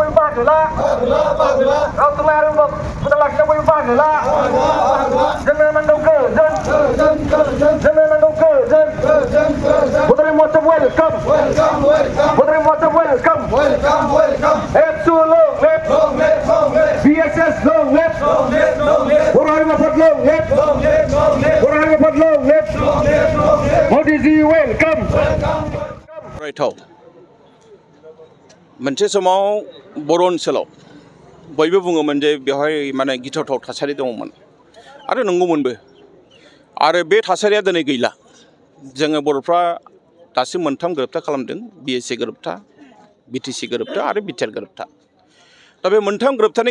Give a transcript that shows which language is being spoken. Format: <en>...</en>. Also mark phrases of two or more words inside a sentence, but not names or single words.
<brx>बाहागोला राव थुनलाइ आरो फोथांना लाखिनायाव बयबो बाहागोला जोंनो नांगौ गोजोन जोंनो नांगौ गोजोन बड'लेण्ड महत्सब वेलकाम बड'लेण्ड महत्सब वेलकाम एबसु</brx> <en>long live BSS long live</en> <brx>बर' हारिमु आफाद</brx> <en>long live</en> <brx>बर' हारिमु आफाद</brx> <en>long live</en> <brx>मोदीजी वेलकाम रायथाव मोनसे समाव बर' ओनसोलाव बयबो बुङोमोन जे बेवहाय माने गिथावथाव थासारि दङमोन आरो नंगौमोनबो आरो बे थासारिया दिनै गैला जोङो बर'फ्रा दासिम मोनथाम गोरोबथा खालामदों BSC गोरोबथा BTC गोरोबथा आरो बिटिआर गोरोबथा दा बे मोनथाम गोरोबथानि</brx>